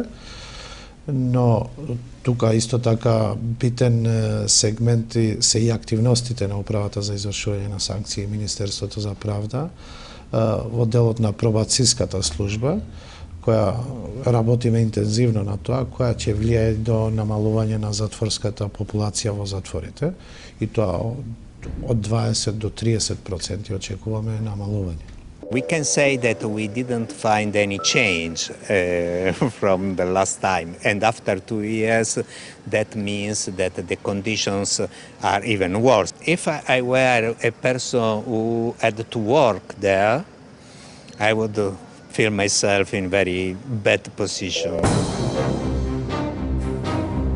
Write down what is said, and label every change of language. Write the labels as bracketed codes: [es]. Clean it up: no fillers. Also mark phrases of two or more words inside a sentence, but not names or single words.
[mk] Но тука исто така битен сегмент се и активностите на Управата за извршување на санкции и Министерството за правда во делот на пробациската служба, која работиме интензивно на тоа, која ќе влијае до намалување на затворската популација во затворите, и тоа од 20 до 30% очекуваме намалување. [en] We can say that we didn't find any change from the last time, and after 2 years, that means that the conditions are even worse. If I were a person who had to work there, I would feel myself in very bad position.